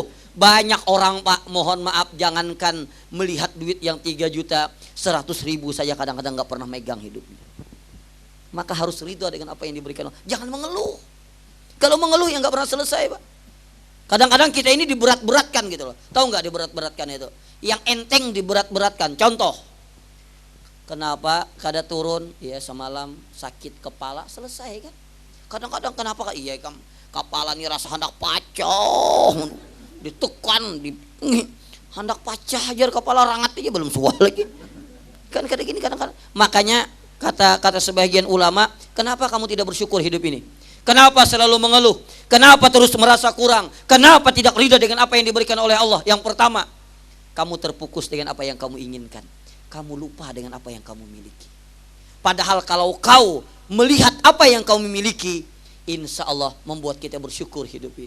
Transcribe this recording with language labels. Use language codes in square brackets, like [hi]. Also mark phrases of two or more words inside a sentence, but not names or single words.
[id] Banyak orang Pak, mohon maaf, jangankan melihat duit yang 3 juta, 100.000 saja kadang-kadang gak pernah megang hidupnya. Maka harus ridho dengan apa yang diberikan Allah. Jangan mengeluh. Kalau mengeluh yang gak pernah selesai Pak. Kadang-kadang kita ini diberat-beratkan gitu loh. Tahu gak diberat-beratkan itu? Yang enteng diberat-beratkan. Contoh, kenapa kada turun? Ya semalam sakit kepala, selesai kan? Kadang-kadang kenapa? [bjn] Iya kepala ini rasa hendak pacah, ditekan, hendak pacah aja kepala, rangat aja belum suah lagi. [id] Kan kadang gini kadang-kadang. Makanya kata sebagian ulama, kenapa kamu tidak bersyukur hidup ini? Kenapa selalu mengeluh? Kenapa terus merasa kurang? Kenapa tidak ridha dengan apa yang diberikan oleh Allah? Yang pertama, kamu terfokus dengan apa yang kamu inginkan. Kamu lupa dengan apa yang kamu miliki. Padahal kalau kau melihat apa yang kau miliki, [ar] إن شاء الله [id] membuat kita bersyukur hidup ini.